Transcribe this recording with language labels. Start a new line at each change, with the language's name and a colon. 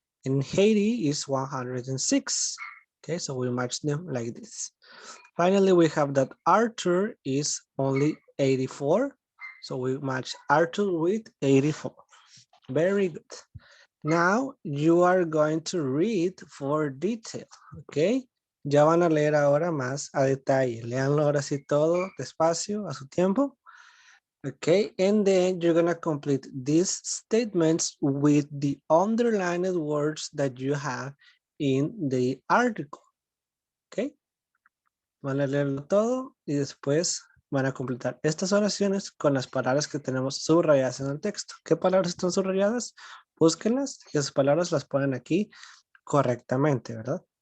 English: And Haiti is 106. Okay, so we match them like this. Finally, we have that Arthur is only 84. So we match Arthur with 84. Very good. Now you are going to read for detail, okay?
Spanish: Ya van a leer ahora más a detalle. Leanlo ahora sí todo despacio, a su tiempo.
English: Okay, and then you're gonna complete these statements with the underlined words that you have in the article.
Spanish: Okay, van a leerlo todo y después van a completar estas oraciones con las palabras que tenemos subrayadas en el texto. ¿Qué palabras están subrayadas? Búsquenlas y esas palabras las ponen aquí correctamente, ¿verdad?